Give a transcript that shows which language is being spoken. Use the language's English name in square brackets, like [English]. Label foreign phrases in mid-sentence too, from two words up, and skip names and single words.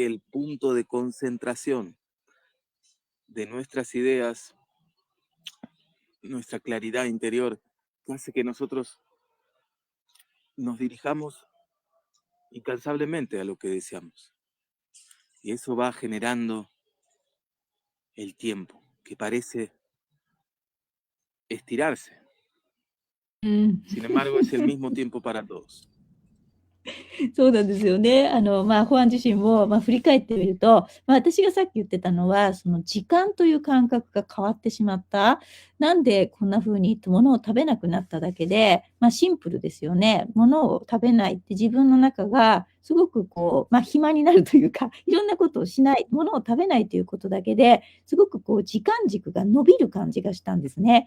[Spanish] El punto de concentración de nuestras ideas, nuestra claridad interior, que hace que nosotros nos dirijamos incansablemente a lo que deseamos. Y eso va generando el tiempo, que parece estirarse. Sin embargo, es el mismo tiempo para todos. [Japanese] そうなんですよね。ホアン自身も、振り返ってみると、私がさっき言ってたのは、その時間という感覚が変わってしまった。なんでこんな風に物を食べなくなっただけで、シンプルですよね。物を食べないって自分の中がすごく暇になるというか、いろんなことをしない、物を食べないということだけで、すごく時間軸が伸びる感じがしたんですね。